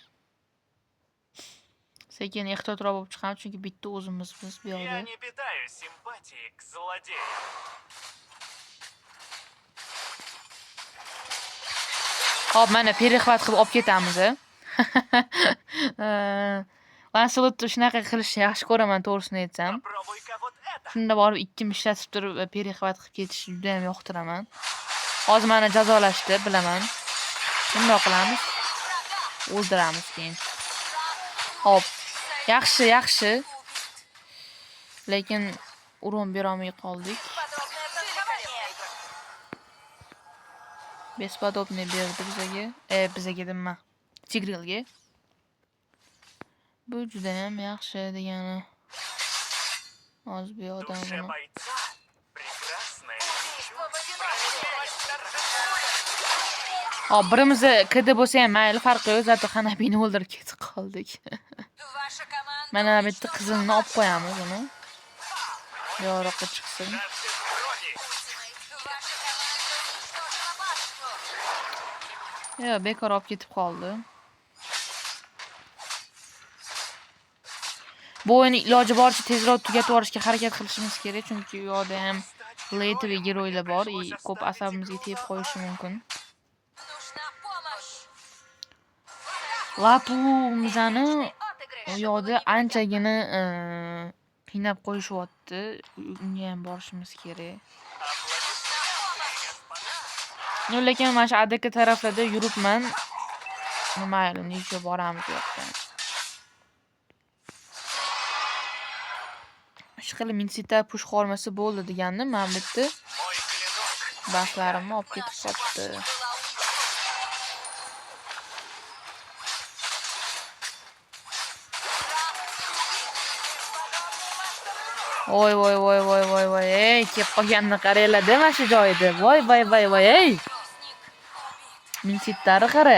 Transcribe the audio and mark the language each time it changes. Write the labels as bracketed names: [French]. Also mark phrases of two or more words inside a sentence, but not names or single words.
[Uzbek] Sekin ehtiyotroq bo'lib chiqamiz, chunki bitta o'zimizmiz bu yerda. [Russian] Я не питаю симпатии к злодеям. [Uzbek] Hop, mana perixvat qilib olib ketamiz. Lancelotni shunaqa qilishni yaxshi ko'raman, to'g'risini aytsam. [Russian] Попробуй-ка вот это. [Uzbek] Shunda borib ikki ishlatib turib perixvat qilib ketishni juda ham yoqtiraman. Hozir meni jazolashdi, bilaman. Bundoq qilamiz. O'ldiramiz keyin. Hop. Yaxshi. Lekin urum bera olmay qoldik. Bespodobni berdi bizga. Bizga dedim-ma. Tigrilga. Bu juda ham yaxshi degani. Hozir bu yoqdan [Russian] Душе [Uzbek] buni. [Russian] бойца прекрасное чувство. Справедливость торжествует. [Uzbek] Hop, birimizni kidi bo'lsa ham mayli, farqi yo'q. Zato Hanabini o'ldirib ketib qoldik. [Russian] Ваша команда [Uzbek] Mana bu yerda [Russian] уничтожила [Uzbek] qizilni olib qo'yamiz uni. Bu yoqqa chiqsin. [Russian] Жаждет крови. Ваша команда уничтожила башню. [Uzbek] Yo, bekor olib ketib qoldi. Bu o'yinni iloji boricha tezroq tugatib yuborishga harakat qilishimiz kerak, chunki u yoqda ham Blade va giroylar bor, ko'p asabimizga tegib qo'yishi mumkin. [Russian] Нужна помощь. [Uzbek] Lapumizani u [Russian] Отыгрыш. [Uzbek] yoqda anchagina qiynab qo'yishyapti. Unga ham borishimiz kerak. [Russian] Аплодисменты, господа. [Uzbek] Lekin mana shu ADK taraflarda yuribman. Mayli, necha boramiz u yoqqa. Ishqilib Minsita push qolmasa bo'ldi degandim, men bu yerda [Russian] Мой клинок. [Uzbek] bahslarimni olib ketib [Russian] Наша [Uzbek] qoldi. [Russian] башня была [Uzbek] Voy voy voy voy voy voy, ey, kelib qolganini qaranglar-da mana shu joyda. Voy voy voy voy, ey. Minsitari qara.